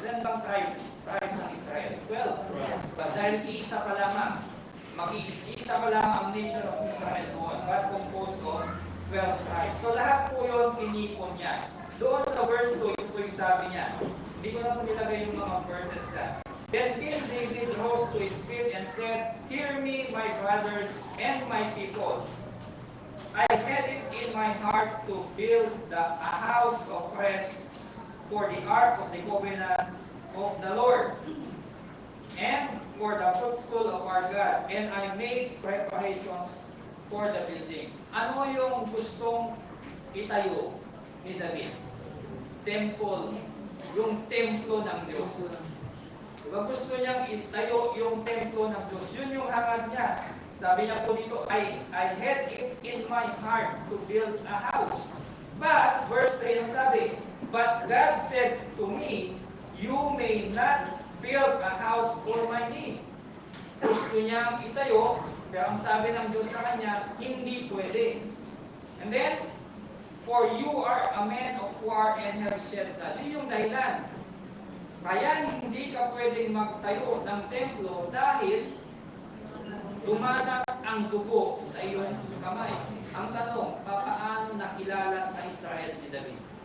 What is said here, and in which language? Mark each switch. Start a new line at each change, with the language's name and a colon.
Filipino: Ilan bang tribes ng Israel? 12. But dahil iisa pa lamang, mag-iisa pa lang ang nation of Israel noon,
English: but composed of 12 tribes.
Filipino: So lahat po yun tinipon niya. Doon sa verse 2, ito po yung sabi niya. Hindi ko na po nilagay yung mga verses na.
English: Then King David rose to his feet and said, "Hear me, my brothers and my people. I had it in my heart to build a house of rest for the ark of the covenant of the Lord, and for the footstool of our God, and I made preparations for the building."
Filipino: Ano yung gustong itayo ni David? Temple, yung templo ng Diyos. Diba gusto niyang itayo yung templo ng Diyos? Yun yung hangad niya. Sabi niya po dito,
English: I had it in my heart to build a house. But, verse 3
Filipino: ang sabi,
English: but God said to me, you may not build a house for my name.
Filipino: Gusto niyang itayo, pero ang sabi ng Diyos sa kanya, hindi pwede.
English: And then, for you are a man of war and have shed blood.
Filipino: Yun yung dahilan. Kaya hindi ka pwedeng magtayo ng templo dahil dumanak ang dugo sa iyong kamay. Ang tanong, paano nakilala sa Israel si David?